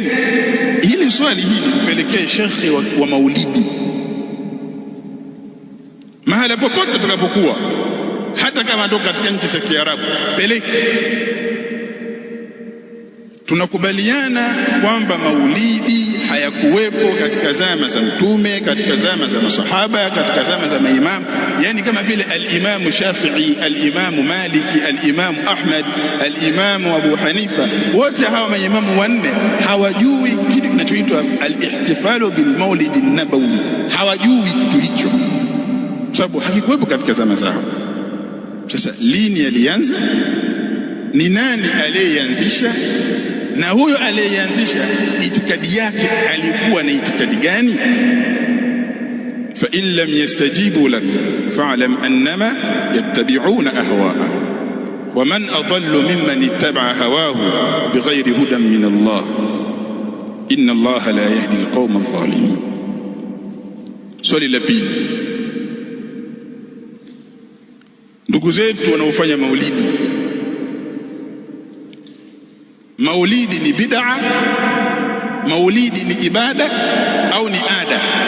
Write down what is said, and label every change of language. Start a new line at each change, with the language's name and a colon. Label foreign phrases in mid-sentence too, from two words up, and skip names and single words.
Swahili: Hili swali hili tupelekee shekhi wa maulidi mahala popote tutakapokuwa, hata kama toka katika nchi za Kiarabu, peleke. Tunakubaliana kwamba maulidi hayakuwepo katika zama za Mtume, katika zama za masahaba, katika zama za maimamu, yani kama vile al-Imam Shafi'i, al-Imam Maliki, al-Imam Ahmad, al-Imam Abu Hanifa. Wote hawa maimamu wanne hawajui kitu kinachoitwa
Arabic: الاحتفال بالمولد النبوي,
Swahili: hawajui kitu hicho sababu hakikuwepo katika zama zao. Sasa lini alianza? Ni nani aliyeanzisha? Na huyo aliyeanzisha itikadi yake alikuwa na itikadi gani?
Arabic: فإن لم يستجيبوا لك فاعلم أنما يتبعون أهواءهم ومن أضل ممن اتبع هواه بغير هدى من الله إن الله لا يهدي القوم الظالمين.
Swahili: Swali la pili, ndugu zetu wanaofanya maulidi, maulidi ni bid'a, maulidi ni ibada au ni ada?